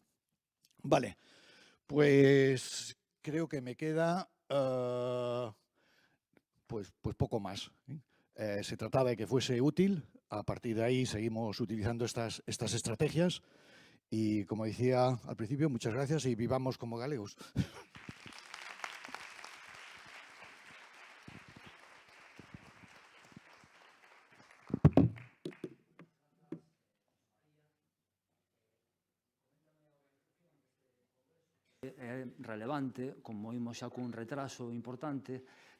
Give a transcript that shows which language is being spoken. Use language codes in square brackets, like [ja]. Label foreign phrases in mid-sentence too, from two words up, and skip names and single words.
[es] Vale, pues creo que me queda pues poco más. Se trataba de que fuese útil, a partir de ahí seguimos utilizando estas estrategias y, como decía al principio, muchas gracias y vivamos como galegos. [gl] É relevante, como imos xa cun retraso importante, tratar